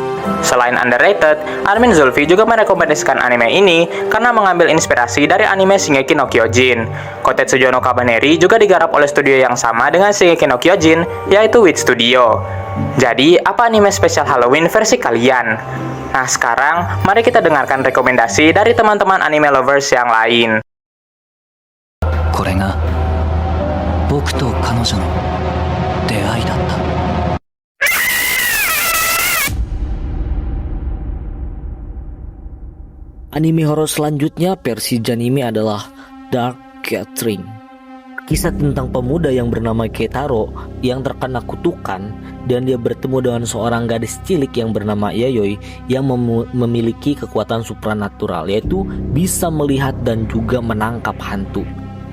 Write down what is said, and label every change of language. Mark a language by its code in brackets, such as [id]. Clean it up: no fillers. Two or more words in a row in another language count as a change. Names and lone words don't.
[id] Selain underrated, admin Zulfi juga merekomendasikan anime ini karena mengambil inspirasi dari anime Shingeki no Kyojin. Kotetsujo no Kabaneri juga digarap oleh studio yang sama dengan Shingeki no Kyojin, yaitu Wit Studio. Jadi, apa anime spesial Halloween versi kalian? Nah, sekarang mari kita dengarkan rekomendasi dari teman-teman [en] anime lovers [id] yang lain. [ja] これが僕と彼女の出会いだった。 [id] Anime horor selanjutnya versi Janime adalah Dark Gathering. Kisah tentang pemuda yang bernama Keitaro yang terkena kutukan dan dia bertemu dengan seorang gadis cilik yang bernama Yayoi yang memiliki kekuatan supranatural, yaitu bisa melihat dan juga menangkap hantu.